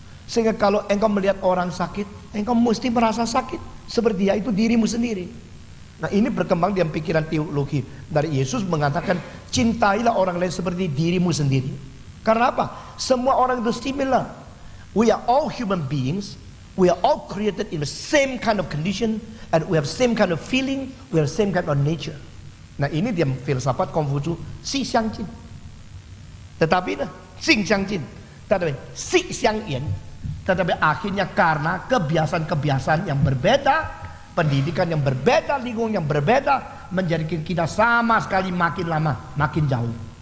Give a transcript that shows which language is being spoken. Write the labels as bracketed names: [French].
[Indonesian] Sehingga kalau engkau melihat orang sakit, engkau mesti merasa sakit seperti dia itu dirimu sendiri. Nah, ini berkembang dalam pikiran teologi dari Yesus mengatakan, cintailah orang lain seperti dirimu sendiri. Karena apa? Semua orang itu similar. [English] We are all human beings. We are all created in the same kind of condition, and we have same kind of feeling, we have same kind of nature. [Indonesian] Nah, ini dia filsafat Kongfucu, [Chinese] si xiang jin. [Indonesian] Tetapi [Chinese] Xing Xiang Jin, [Indonesian] tetapi [Chinese] Si Xiang Yan, [Indonesian] tetapi akhirnya karena kebiasaan-kebiasaan yang berbeda, pendidikan yang berbeda, lingkungan yang berbeda, menjadikan kita sama sekali makin lama makin jauh.